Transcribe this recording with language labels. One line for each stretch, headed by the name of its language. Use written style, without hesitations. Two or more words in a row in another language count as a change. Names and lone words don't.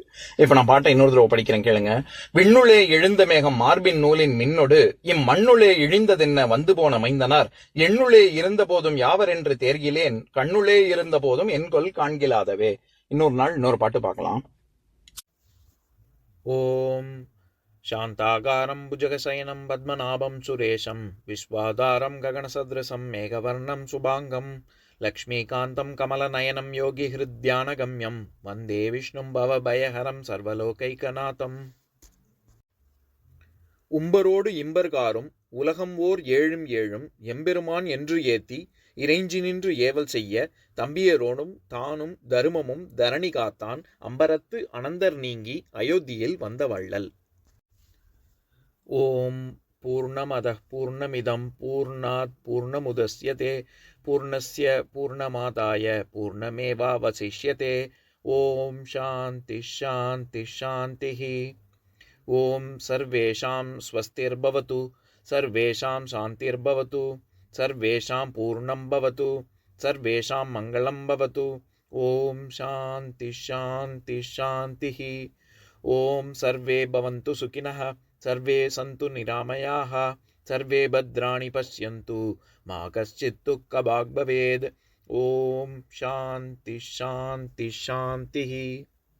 Tamil: இப்ப நான் பாட்டை இன்னொரு தடவை படிக்கிறேன் கேளுங்க. விண்ணுளே எழுந்த மேகம் மார்பின் நூலின் மின்னொடு இம்மண்ணுளே இழிந்ததென்ன வந்து போன மைந்தனார் எண்ணுளே இருந்த போதும் யாவர் என்று தேர்கிலேன் கண்ணுளே இருந்த போதும் என்கொல் காண்கிலாதவே. இன்னொரு நாள் இன்னொரு பாட்டு பார்க்கலாம்.
Sanskrit: ஓம் शान्ताकारं भुजगशयनं पद्मनाभं सुरेशं विश्वाधारं गगनसदृशं मेघवर्णं शुभाङ्गं लक्ष्मीकान्तं कमलनयनं योगिहृद्यानगम्यं वन्दे विष्णुं भवभयहरं सर्वलोकैकनाथम्.
Tamil: உம்பரோடு இம்பர்காரும் உலகம் ஓர் ஏழும் ஏழும் எம்பெருமான் என்று ஏத்தி இறைஞ்சி நின்று ஏவல் செய்ய தம்பியரோடும் தானும் தருமமும் தரணி காத்தான் அம்பரத்து அனந்தர் நீங்கி அயோத்தியில் வந்த வள்ளல்.
Sanskrit: ॐ पूर्णमदः पूर्णमिदं पूर्णात् पूर्णमुदच्यते पूर्णस्य पूर्णमादाय पूर्णमेवावशिष्यते. ॐ शान्तिः शान्तिः शान्तिः. ॐ सर्वेषां स्वस्तिर्भवतु सर्वेषां शान्तिर्भवतु सर्वेषां पूर्णं भवतु सर्वेषां मङ्गलं भवतु. ॐ शान्तिः शान्तिः शान्तिः. ॐ सर्वे भवन्तु सुखिनः सर्वे सन्तु निरामयाः सर्वे भद्राणि पश्यन्तु मा कश्चित् दुःखभाग् भवेत्. ओम शांति शांति शांति.